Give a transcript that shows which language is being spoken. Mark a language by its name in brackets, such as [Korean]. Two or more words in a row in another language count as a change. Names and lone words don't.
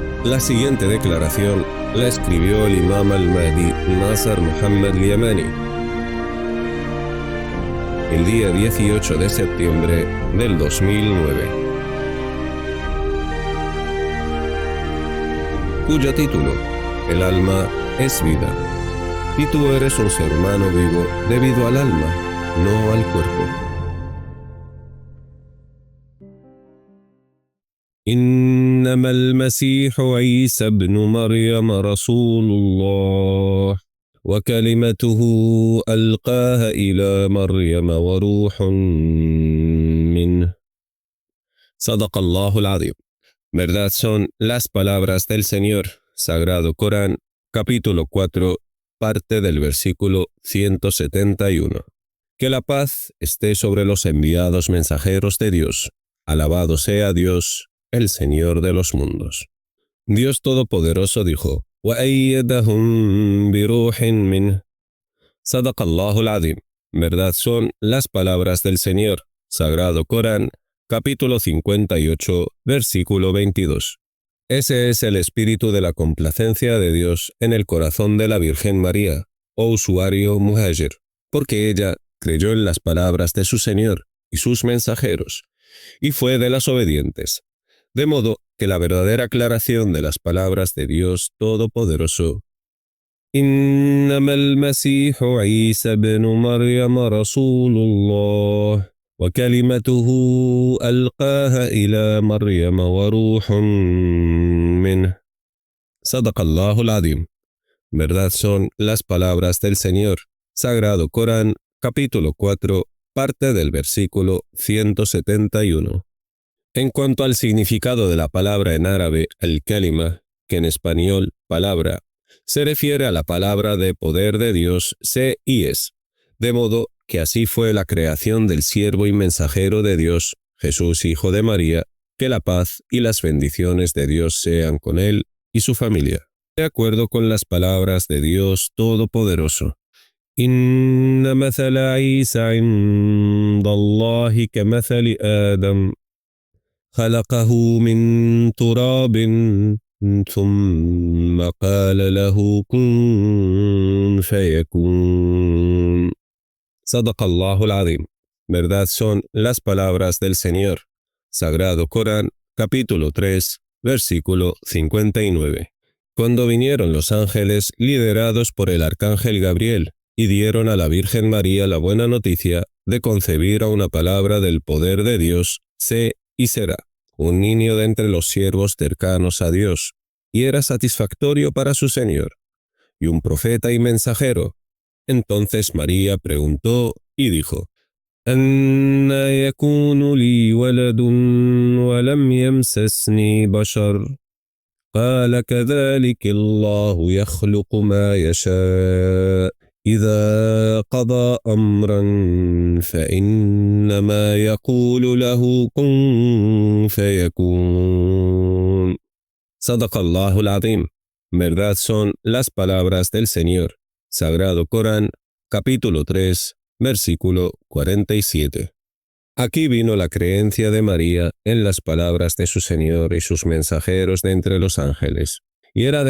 [Spanish] La siguiente declaración la escribió el imam al-Mahdi Nasr Muhammad al-Yamani el día 18 de septiembre del 2009, cuyo título: El alma es vida, y tú eres un ser humano vivo debido al alma, no al cuerpo. [Arabic] إنما المسيح عيسى ابن مريم رسول الله وكلمته ألقاها إلى مريم وروح منه. صدق الله العظيم. [Spanish] Verdad son las palabras del Señor. Sagrado Corán, capítulo 4, parte del versículo 171. Que la paz esté sobre los enviados mensajeros de Dios. Alabado sea Dios, el Señor de los mundos. Dios Todopoderoso dijo: [Arabic] وَأَيَّدَهُمْ بِرُوحٍ مِّنْهُ. صدق الله العظيم. [Spanish] Verdad son las palabras del Señor. Sagrado Corán, capítulo 58, versículo 22. Ese es el espíritu de la complacencia de Dios en el corazón de la Virgen María, oh usuario muhajir, porque ella creyó en las palabras de su Señor y sus mensajeros, y fue de las obedientes. De modo que la verdadera aclaración de las palabras de Dios Todopoderoso: [Arabic] إنما المسيح عيسى ابن مريم رسول الله وكلمته ألقاها إلى مريم وروح منه. صدق الله العظيم. [Spanish] Verdad son las palabras del Señor. Sagrado Corán, capítulo 4, parte del versículo 171. En cuanto al significado de la palabra en árabe, al-kalima, que en español, palabra, se refiere a la palabra de poder de Dios, sé y es, de modo que así fue la creación del siervo y mensajero de Dios, Jesús, hijo de María, que la paz y las bendiciones de Dios sean con él y su familia. De acuerdo con las palabras de Dios Todopoderoso: [Arabic] إن مثل عيسى عند الله كمثل آدم. خلقه من تراب ثم قال له كن فيكون. صدق الله العظيم. [Spanish] Verdad son las palabras del Señor. Sagrado Corán, capítulo 3, versículo 59. Cuando vinieron los ángeles liderados por el arcángel Gabriel y dieron a la Virgen María la buena noticia de concebir a una palabra del poder de Dios, sé y será un niño de entre los siervos cercanos a Dios, y era satisfactorio para su Señor, y un profeta y mensajero. Entonces María preguntó y dijo: [Arabic] أَنَّى يَكُونُ لِي وَلَدٌ وَلَمْ يَمْسَسْنِي بَشَرٌ قَالَ كَذَلِكَ اللَّهُ يَخْلُقُ مَا يَشَاءُ إذا قضى أمرا فإنما يقول له كن فيكون. صدق الله العظيم. [Spanish] Verdad son las palabras del Señor. Sagrado Corán, capítulo 3, versículo 47. Aquí vino la creencia de María en las palabras de su Señor y sus mensajeros de entre los ángeles, y era de